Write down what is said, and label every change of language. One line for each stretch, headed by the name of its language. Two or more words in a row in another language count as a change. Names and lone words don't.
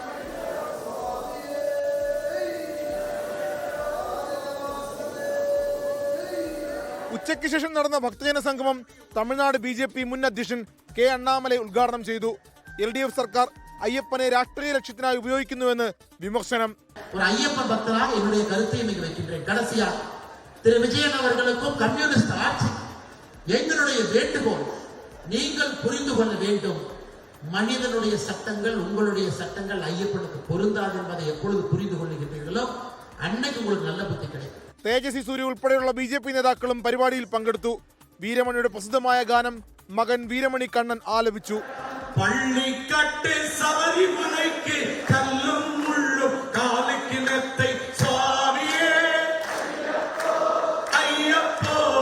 Malayalam: ഉച്ചയ്ക്ക് ശേഷം നടന്ന ഭക്തജന സംഗമം തമിഴ്നാട് ബി.ജെ.പി. മുൻ അധ്യക്ഷൻ കെ അണ്ണാമലൈ ഉദ്ഘാടനം ചെയ്തു. LDF സർക്കാർ അയ്യപ്പനെ രാഷ്ട്രീയ ലക്ഷ്യത്തിനായി ഉപയോഗിക്കുന്നുവെന്ന് വിമർശനം.
Tamil: ஒரு ஐயப்ப பக்தராக என்னுடைய கருத்தை இன்னைக்கு வைக்கின்றேன். கடைசியா திரு விஜயன் அவர்களுக்கும் கம்யூனிஸ்ட் ஆட்சி எங்களுடைய வேண்டுகோள், நீங்கள் புரிந்து கொள்ள வேண்டும், மனிதனுடைய சட்டங்கள், உங்களுடைய சட்டங்கள் ஐயப்பனுக்கு பொருந்தாது என்பதை எப்பொழுது புரிந்து கொள்ளுகின்றீர்களோ அன்னைக்கு உங்களுக்கு நல்ல புத்தி கிடைக்கும்.
Malayalam: തേജസ്വി സൂര്യ ഉൾപ്പെടെയുള്ള ബി.ജെ.പി. നേതാക്കളും പരിപാടിയിൽ പങ്കെടുത്തു. വീരമണിയുടെ പ്രസിദ്ധമായ ഗാനം മകൻ വീരമണി കണ്ണൻ ആലപിച്ചു.
Tamil: பள்ளிக்கட்டு சபரிமலைக்கு கல்லும் முள்ளும் காலிக்கு நெத்தை சுவாமியே ஐயப்போ.